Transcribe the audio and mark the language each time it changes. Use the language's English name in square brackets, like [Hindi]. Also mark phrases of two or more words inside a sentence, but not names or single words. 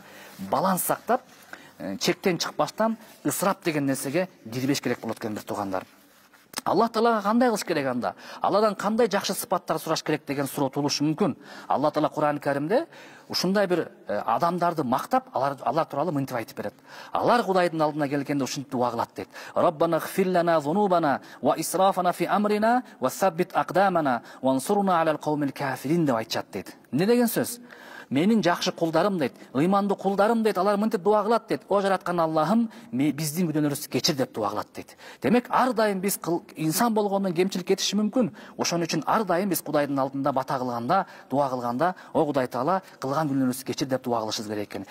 [Kyrgyz] Баланс сактап, чектен чыкпастан ысырап деген нерсеге кирбеш керек болот экен бир туугандар. Аллах Таалага кандай кылыш керек анда? Алладан кандай жакшы сыпаттар сураш керек деген суроо туулушу мүмкүн. Алла Таала Кур'ан Каримде ушундай бир адамдарды мактап, алар тууралуу мынтип айтып берет. Алар Кудайдын алдына келгенде ушинтип дуа кылат дейт. [Arabic] ربنا اغفر لنا ذنوبنا وإسرافنا في أمرنا وثبت أقدامنا وانصرنا على القوم الكافرين [Kyrgyz] деп айтышат дейт. Эмне деген сөз? Менин жакшы кулдарым дейт, ыймандуу кулдарым дейт, алар мынтип дуа кылат дейт. О жараткан Аллахым, биздин күнөөлөрүбүздү кечир деп дуа кылат дейт. Демек, ар дайым биз инсан болгондон кемчилик кетиши мүмкүн. Ошон үчүн ар дайым биз Кудайдын алдында бата кылганда, дуа кылганда, о Кудай Таала, кылган күнөөлөрүбүздү кечир деп дуа кылышыбыз керек экен.